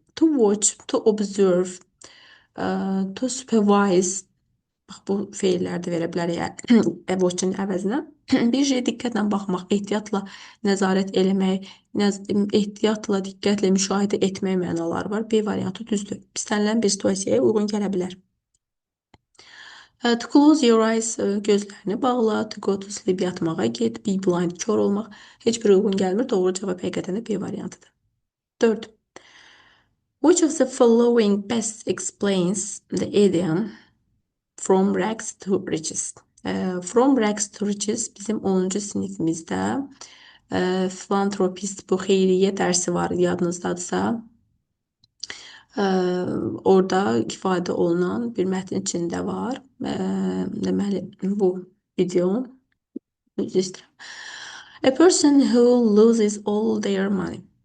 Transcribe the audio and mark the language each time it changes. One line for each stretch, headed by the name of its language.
English: To watch, to observe, to supervise.
Azerbaijani: Bax, bu feillər də verə bilər watch-in əvəzinə. Bir şeyə diqqətlə baxmaq, ehtiyatla nəzarət eləmək, ehtiyatla, diqqətlə müşahidə etmək mənaları var. B variantı düzdür. İstənilən bir situasiyaya uyğun gələ bilər.
English: To close your eyes,
Azerbaijani: gözlərini bağla.
English: To go to sleep,
Azerbaijani: yatmağa get.
English: Be blind,
Azerbaijani: kör olmaq. Heç bir uyğun gəlmir. Doğru cavab həqiqətən də B variantıdır.
English: 4. Which of the following best explains the idiom from rags to riches? From rags to riches
Azerbaijani: bizim 10-cu sinifimizdə Philanthropist bu xeyriyyə dərsi var yadınızdadırsa. Ə, orada ifadə olunan bir mətn içində var. Deməli bu video üzr istəyirəm.
English: A person who loses all their money.